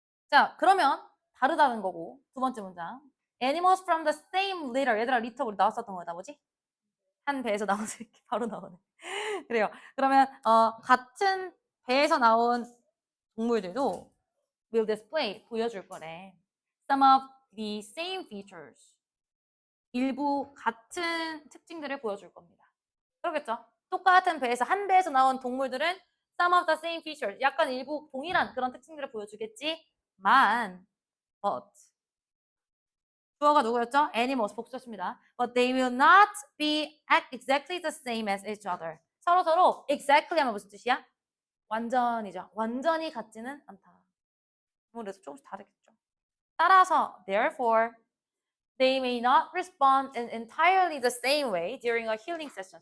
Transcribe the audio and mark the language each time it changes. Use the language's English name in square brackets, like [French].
[Korean] 자, 그러면 다르다는 거고 두 번째 문장. [English] Animals from the same litter. [Korean] 얘들아, 리터 우리 나왔었던 거다 뭐지? 한 배에서 나온 새끼 바로 나오네. 그래요. 그러면 같은 배에서 나온 동물들도 [English] will display [Korean] 보여줄 거래. [English] Some of the same features. [Korean] 일부 같은 특징들을 보여줄 겁니다. 그러겠죠? 똑같은 배에서 한 배에서 나온 동물들은 [English] some of the same features. [Korean] 약간 일부 동일한 그런 특징들을 보여주겠지만 but 주어가 누구였죠? animals 복수였습니다. [English] But they will not be exactly the same as each other. [Korean] 서로 exactly 하면 무슨 뜻이야? 완전이죠. 완전히 같지는 않다. 그래서 조금씩 다르겠죠. 따라서 [English] therefore they may not respond in entirely the same way during a healing session.